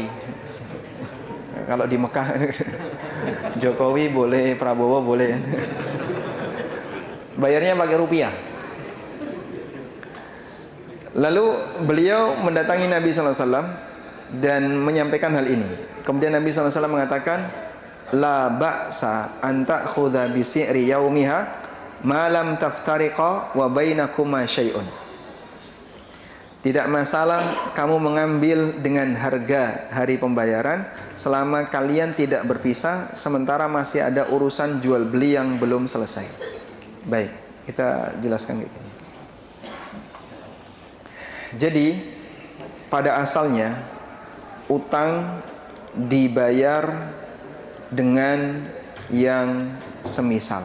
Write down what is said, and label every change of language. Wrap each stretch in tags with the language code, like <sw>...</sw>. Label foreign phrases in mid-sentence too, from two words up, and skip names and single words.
<id>Kalau di Mekah Jokowi boleh, Prabowo boleh. Bayarnya pakai rupiah. Lalu beliau mendatangi Nabi SAW dan menyampaikan hal ini. Kemudian Nabi SAW mengatakan,</id> <ar>لا بأس أن تأخذها بسعر يومها ما لم تفترقا وبينكما شيء.</ar> <id>Tidak masalah kamu mengambil dengan harga hari pembayaran selama kalian tidak berpisah sementara masih ada urusan jual beli yang belum selesai. Baik, kita jelaskan begini. Jadi pada asalnya utang dibayar dengan yang semisal.</id>